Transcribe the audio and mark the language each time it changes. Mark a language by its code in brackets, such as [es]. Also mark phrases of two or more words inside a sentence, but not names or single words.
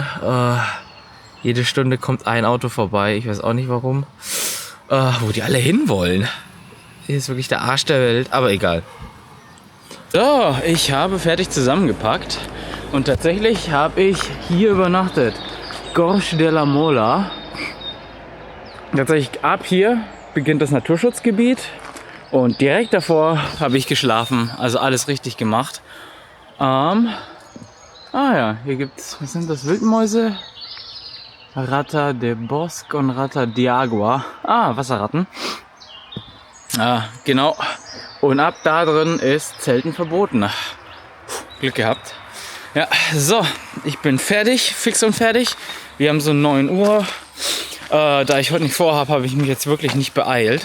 [de] Jede Stunde kommt ein Auto vorbei. Ich weiß auch nicht warum. Wo die alle hinwollen. Hier ist wirklich der Arsch der Welt, aber egal. So, ich habe fertig zusammengepackt und tatsächlich habe ich hier übernachtet. Gorge de la Mola. Tatsächlich ab hier beginnt das Naturschutzgebiet und direkt davor habe ich geschlafen. Also alles richtig gemacht. Ja, hier gibt's, was sind das, Wildmäuse? [es] Rata de Bosque und Rata de Agua. [de] Wasserratten. Genau. Und ab da drin ist Zelten verboten. Glück gehabt. Ja, so, ich bin fertig, fix und fertig. Wir haben so 9 Uhr. Da ich heute nicht vorhabe, habe ich mich jetzt wirklich nicht beeilt.